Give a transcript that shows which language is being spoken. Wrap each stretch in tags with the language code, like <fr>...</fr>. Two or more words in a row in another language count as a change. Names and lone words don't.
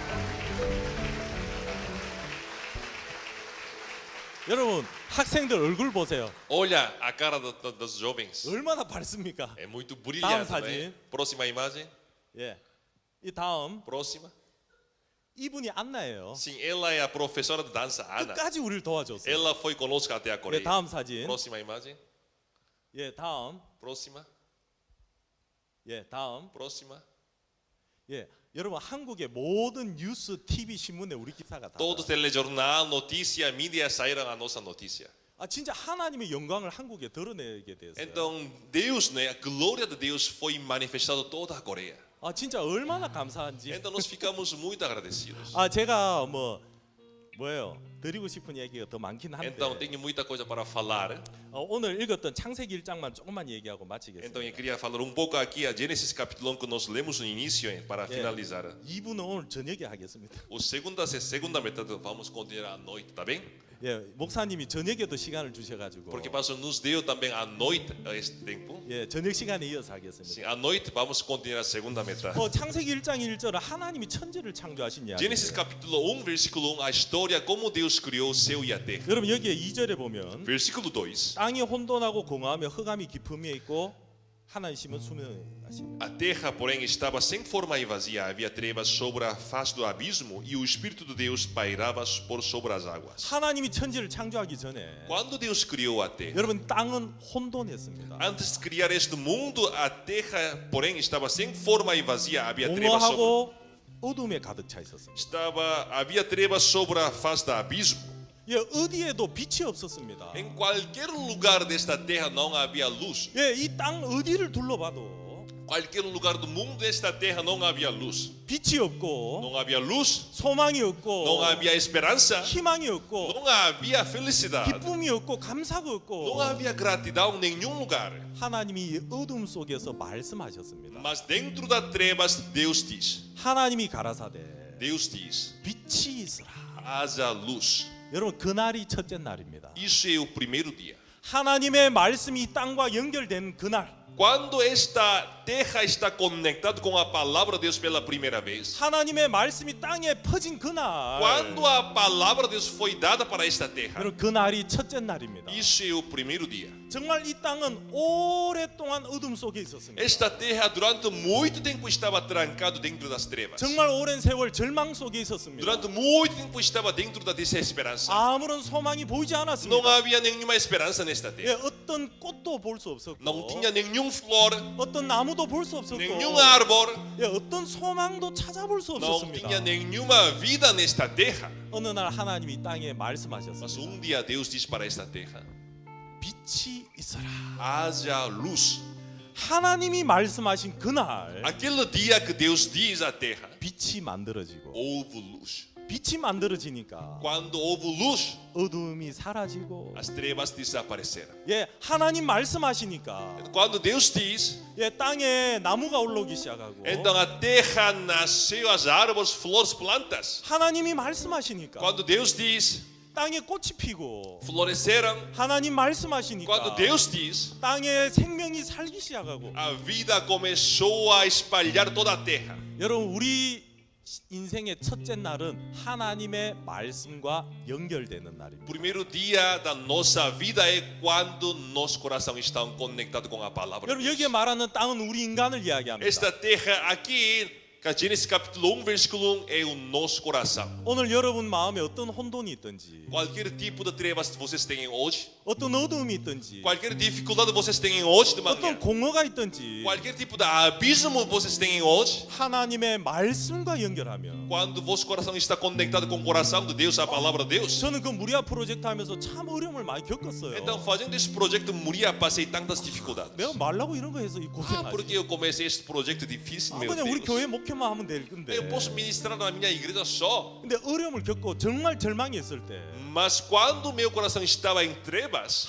<ko>여러분 학생들 얼굴 보세요.</ko> <pt>Olha a cara dos jovens.</pt> <ko>얼마나 밝습니까?</ko> <pt>É muito</pt> <ko>다음</ko> <pt>brilhante,</pt> <ko>사진.</ko> <pt>né? Próxima imagem.</pt> <ko>예. 이 다음</ko> <pt>Próxima.</pt> <ko>이분이 안나예요.</ko> <pt>Sim, ela é a professora de dança, Ana.</pt> <ko>끝까지 우리를 도와줬어요.</ko> <pt>Ela foi conosco até a</pt> <ko>예,</ko> <pt>Coreia.</pt> <ko>다음 사진.</ko> <pt>Próxima imagem.</pt> <ko>예, 다음.</ko> <pt>Próxima.</pt> <ko>예, 다음.</ko> <pt>Próxima.</pt> <ko>예, 여러분 한국의 모든 뉴스, TV, 신문에 우리 기사가 다.</ko> <pt>Todo telejornal, notícia, mídia saíram a nossa notícia.</pt> <ko>아 진짜 하나님의 영광을 한국에 드러내게 됐어요.</ko> <pt>Então, Deus, né, a glória de Deus foi manifestada toda a Coreia.</pt> <ko>아 진짜 얼마나 감사한지.</ko> <pt>Então, nós ficamos muito agradecidos.</pt> <ko>아 제가 뭐예요? 드리고 싶은 얘기가 더 많긴 한데.</ko> <pt>Então, tenho muita coisa para falar.</pt> <ko>오늘 읽었던 창세기 1장만 조금만 얘기하고 마치겠습니다.</ko> <pt>Então, eu queria falar um pouco aqui a Gênesis capítulo 1 que nós lemos no início para finalizar.</pt> <ko>2부는 오늘 저녁에 하겠습니다.</ko> <pt>A segunda metade vamos continuar à noite, tá bem?</pt> <ko>예, 목사님이 저녁에도 시간을 주셔가지고.</ko> <pt>Porque o pastor nos deu também à noite este tempo.</pt> <ko>예, 저녁 시간에 이어서 하겠습니다.</ko> <pt>Sim, à noite vamos continuar a segunda metade.</pt> <ko>창세기 1장 1절은 하나님이 천지를 창조하신 이야기.</ko> <pt>Gênesis capítulo 1, versículo 1, a história como Deus criou o céu e a terra.</pt> <ko>여러분 여기에 2절에 보면</ko> <pt>Versículo 2.</pt> <ko>땅이 혼돈하고 공허하며 흑암이 깊음에 있고 하나님은 수면에 하십니다.</ko> <pt>A terra, porém, estava sem forma e vazia, havia trevas sobre a face do abismo e o Espírito de Deus pairava por sobre as águas.</pt> <ko>하나님이 천지를 창조하기 전에</ko> <pt>Quando Deus criou a terra,</pt> <ko>여러분 땅은 혼돈했습니다.</ko> <pt>antes de criar este mundo, a terra, porém, estava sem forma e vazia, havia trevas sobre,</pt> <ko>공허하고 어둠에 가득 차 있었습니다.</ko> <pt>havia trevas sobre a face do abismo.</pt> <ko>예, 어디에도 빛이 없었습니다.</ko> <pt>Em qualquer lugar desta terra não havia luz.</pt> <ko>예, 이 땅 어디를 둘러봐도</ko> <pt>qualquer lugar do mundo desta terra não havia luz.</pt> <ko>빛이 없고</ko> <pt>Não havia luz,</pt> <ko>소망이 없고</ko> <pt>não havia esperança,</pt> <ko>희망이 없고</ko> <pt>não havia felicidade,</pt> <ko>기쁨이 없고 감사가 없고</ko> <pt>não havia gratidão em nenhum lugar.</pt> <ko>하나님이 어둠 속에서 말씀하셨습니다.</ko> <pt>Mas dentro das trevas, Deus diz,</pt> <ko>하나님이 가라사대</ko> <pt>Deus diz,</pt> <ko>빛이 있으라.</ko> <pt>haja luz.</pt> <ko>여러분 그날이 첫째 날입니다.</ko> <pt>Isso é o primeiro dia.</pt> <ko>하나님의 말씀이 땅과 연결된 그날</ko> <pt>Quando esta terra está conectada com a palavra de Deus pela primeira vez,</pt> <ko>하나님의 말씀이 땅에 퍼진 그날</ko> <pt>quando a palavra de Deus foi dada para esta terra,</pt> <ko>여러분 그날이 첫째 날입니다.</ko> <pt>isso é o primeiro dia.</pt> <ko>정말 이 땅은 오랫동안 어둠 속에 있었습니다.</ko> <pt>Esta terra durante muito tempo estava trancado dentro das trevas.</pt> <ko>정말 오랜 세월 절망 속에 있었습니다.</ko> <pt>Durante muito tempo estava dentro da desesperança.</pt> <ko>아무런 소망이 보이지</ko> <pt>Não</pt> <ko>않았습니다.</ko> <pt>havia nenhuma esperança nesta</pt> <ko>예,</ko> <pt>terra.</pt> <ko>어떤 꽃도 볼 수 없었고</ko> <pt>Não tinha nenhum flor,</pt> <ko>어떤 나무도 볼 수 없었고</ko> <pt>nenhum árbol,</pt> <ko>예, 어떤 소망도 찾아볼 수</ko> <pt>não</pt> <ko>없었습니다.</ko> <pt>tinha nenhuma vida nesta terra.</pt> <ko>어느 날 하나님이 땅에 말씀하셨습니다.</ko> <pt>Mas um dia Deus diz para esta terra:</pt> <ko>빛이 있어라.</ko> <pt>haja luz.</pt> <ko>하나님이 말씀하신 그날</ko> <pt>Aquele dia que Deus diz à terra,</pt> <ko>빛이 만들어지고</ko> <pt>houve luz.</pt> <ko>빛이 만들어지니까</ko> <pt>Quando houve luz,</pt> <ko>어둠이 사라지고</ko> <pt>as trevas desapareceram.</pt> <ko>예, 하나님 말씀하시니까</ko> <pt>Quando Deus diz,</pt> <ko>예, 땅에 나무가 올라오기 시작하고</ko> <pt>então a terra nasceu as árvores, flores, plantas.</pt> <ko>하나님이 말씀하시니까</ko> <pt>Quando Deus diz,</pt> <ko>땅에 꽃이 피고</ko> <pt>floresceram.</pt> <ko>하나님 말씀하시니까</ko> <pt>Quando Deus diz,</pt> <ko>땅에 생명이 살기 시작하고</ko> <pt>a vida começou a espalhar toda a terra.</pt> <ko>여러분 우리 인생의 첫째 날은 하나님의 말씀과 연결되는 날입니다.</ko> <pt>Primeiro dia da nossa vida é quando nosso coração está conectado com a palavra de</pt> <ko>여러분</ko> <pt>Deus.</pt> <ko>여기에 말하는 땅은 우리 인간을 이야기합니다.</ko> <pt>Esta terra aqui, Gênesis capítulo 1, versículo 1, é o nosso coração.</pt> <ko>오늘 여러분 마음에 어떤 혼돈이 있든지</ko> <pt>Qualquer tipo de trevas que vocês tenham hoje,</pt> <ko>어떤 어두움이 있든지</ko> <pt>qualquer dificuldade que vocês tenham hoje de manhã,</pt> <ko>어떤 공허가 있든지</ko> <pt>qualquer tipo de abismo que vocês tenham hoje,</pt> <ko>하나님의 말씀과 연결하면</ko> <pt>quando vosso coração está conectado com o coração de Deus, a palavra de Deus,</pt> <ko>저는 그 무리아 프로젝트 하면서 참 어려움을 많이 겪었어요.</ko> <pt>então fazendo esse projeto Moria passei tantas dificuldades.</pt> <ko>내가 말라고 이런 거 해서 이</ko> <pt>Ah, porque</pt> <ko>고생하지.</ko> <pt>eu comecei este projeto difícil, meu</pt> <ko>그냥 우리</ko> <pt>Deus.</pt> <ko>교회 목회만 하면 될 건데.</ko> <pt>Eu posso ministrar na minha igreja só,</pt> <ko>근데 어려움을 겪고 정말 절망했을 때</ko> <pt>mas quando meu coração estava em trevas,</pt>